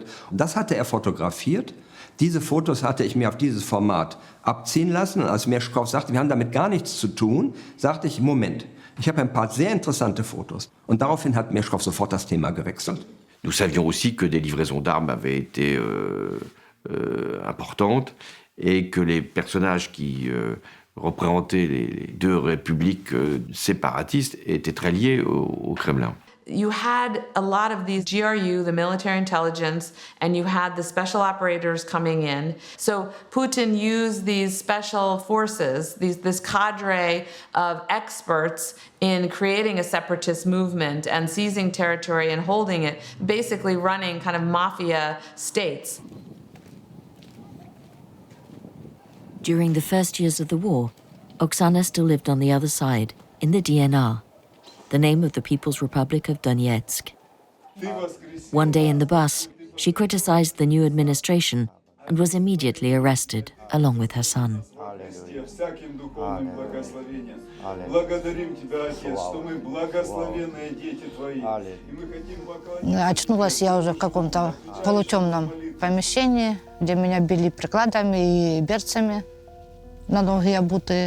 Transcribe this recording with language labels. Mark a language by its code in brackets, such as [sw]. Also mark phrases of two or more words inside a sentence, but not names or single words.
[de] Und das hatte er fotografiert. Diese Fotos hatte ich mir auf dieses Format abziehen lassen. Und als Merschkow sagte, wir haben damit gar nichts zu tun, sagte ich, Moment, ich habe ein paar sehr interessante Fotos. Und daraufhin hat Merschkow sofort das Thema gewechselt. [fr] Nous savions aussi que des livraisons d'armes avaient été importantes et que les personnages qui représentaient les deux républiques séparatistes étaient très liés au Kremlin. [en] You had a lot of these GRU, the military intelligence, and you had the special operators coming in. So Putin used these special forces, this cadre of experts in creating a separatist movement and seizing territory and holding it, basically running kind of mafia states. During the first years of the war, Oksana still lived on the other side, in the DNR, the name of the People's Republic of Donetsk. One day in the bus, she criticized the new administration and was immediately arrested, along with her son. [ru] Очнулась я уже в каком-то полутемном помещении, где меня били прикладами и берцами на ноги обутые.